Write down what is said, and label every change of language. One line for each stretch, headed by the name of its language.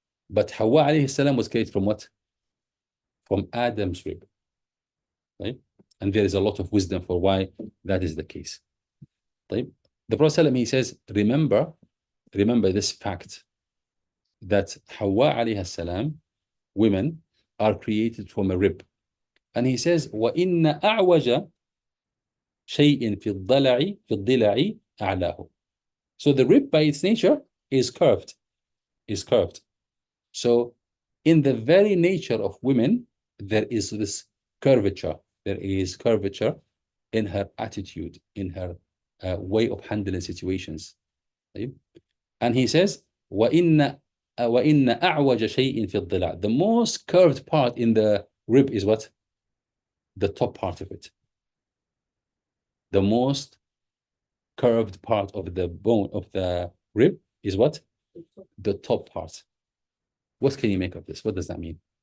English: But Hawa alayhi salam was created from what? From Adam's rib. Right? And there is a lot of wisdom for why that is the case. Right? The Prophet, he says, remember this fact that Hawa alayhi salam, women, are created from a rib. And he says,
Arabic: وَإِنَّ أَعْوَجَ شَيْءٍ فِي الضِّلَعِ أَعْلَاهُ.
English: So the rib by its nature is curved. So in the very nature of women, there is this curvature. There is curvature in her attitude, in her way of handling situations. Right? And he says,
Arabic: وَإِنَّ أَعْوَجَ شَيْءٍ فِي الضِّلَعِ.
English: The most curved part in the rib is what? The top part of it. The most curved part of the bone of the rib is what? The top part. What can you make of this? What does that mean?